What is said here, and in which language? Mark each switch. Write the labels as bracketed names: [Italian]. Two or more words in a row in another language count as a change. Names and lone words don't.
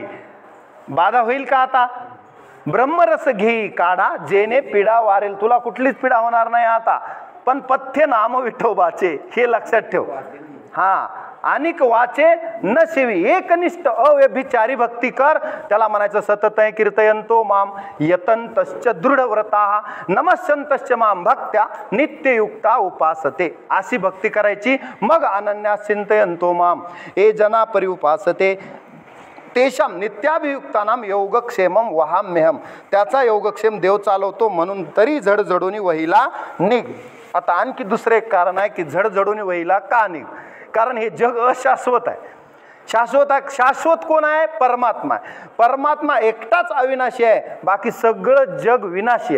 [Marathi] बाधा होईल का आता? ब्रह्मरस घेई काढा जेने पीडा वारेल, तुला कुठलीच पीडा होणार नाही आता. पण पथ्य नाम विठोबाचे हे लक्षात ठेव. हा अनिक वाचे न शिवी एकनिष्ठ अव्यभिचारी भक्ती कर, त्याला म्हणायचं [Sanskrit] सततय कीर्तयंतो माम यतंतश्च दृढव्रता नमस्यंतश्च माम भक्त्या नित्ययुक्ता उपासते. [Marathi] अशी भक्ती करायची. मग [Sanskrit] अनन्या चिंतयंतो माम ए जना परिउपासते तेषाम नित्याभियुक्तानाम योगक्षेमम वहाम्यहम, [Marathi] त्याचा योगक्षेम देव चालवतो म्हणून तरी झडझडून वहीला निघ. आता आणखी दुसरं एक कारण आहे की झडझडून वहीला का निघ, कारण हे जग अशाश्वत आहे. शाश्वत कोण आहे? परमात्मा आहे. परमात्मा एकटाच अविनाशी आहे, बाकी सगळं जग विनाशी आहे.